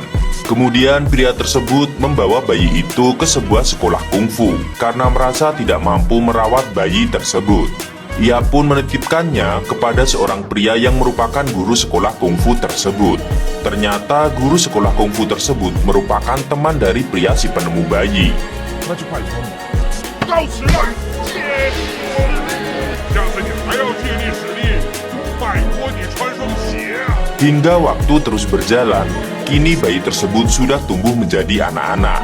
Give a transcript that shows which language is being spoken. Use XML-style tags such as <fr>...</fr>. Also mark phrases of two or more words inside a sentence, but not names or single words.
<id>Kemudian pria tersebut membawa bayi itu ke sebuah sekolah kungfu karena merasa tidak mampu merawat bayi tersebut. Ia pun menitipkannya kepada seorang pria yang merupakan guru sekolah kungfu tersebut. Ternyata guru sekolah kungfu tersebut merupakan teman dari pria si penemu bayi.</id> <zh>那就拜托你，告辞了，借我的力，下次你还要借力使力，拜托你穿双鞋啊！</zh> <id>Hingga waktu terus berjalan, kini bayi tersebut sudah tumbuh menjadi anak-anak.</id>